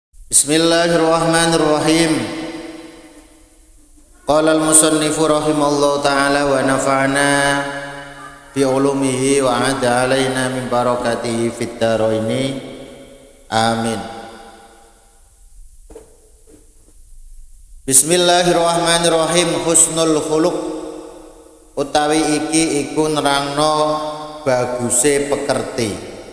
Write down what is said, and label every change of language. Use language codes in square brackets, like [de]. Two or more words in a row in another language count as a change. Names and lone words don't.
[ar] بسم الله الرحمن الرحيم. قال المصنف رحمه الله تعالى ونفعنا بعلومه وأعاد علينا من بركاته في الدارين. Amin. بسم الله الرحمن الرحيم. حسن الخلق [jv] utawi iki iku nerangno baguse pekerti.